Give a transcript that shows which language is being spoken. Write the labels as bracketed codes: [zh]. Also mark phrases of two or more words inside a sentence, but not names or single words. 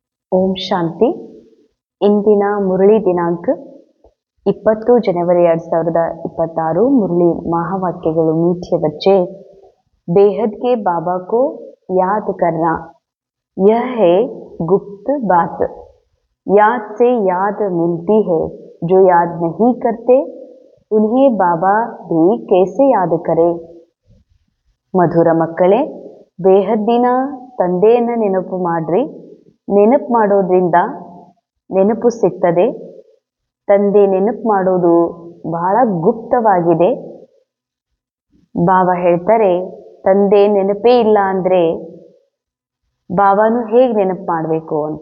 [kn] ಓಂ ಶಾಂತಿ. ಇಂದಿನ ಮುರಳಿ ದಿನಾಂಕ 20 जनवरी 2026। [hi] मुरली महावाक्यಗಳು मीठे बच्चे, बेहद के बाबा को याद करना यह है गुप्त बात। याद से याद मिलती है, जो याद नहीं करते उन्हें बाबा भी कैसे याद करे। [kn] ಮಧುರ ಮಕ್ಕಳೇ, ಬೇಹದ್ದಿನ ತಂದೆಯನ್ನು ನೆನಪು ಮಾಡ್ರಿ. ನೆನಪು ಮಾಡೋದ್ರಿಂದ ನೆನಪು ಸಿಗ್ತದೆ. ತಂದೆ ನೆನಪು ಮಾಡೋದು ಬಹಳ ಗುಪ್ತವಾಗಿದೆ. ಬಾಬಾ ಹೇಳ್ತಾರೆ, ತಂದೆ ನೆನಪೇ ಇಲ್ಲ ಅಂದರೆ ಬಾಬಾನು ಹೇಗೆ ನೆನಪು ಮಾಡಬೇಕು ಅಂತ.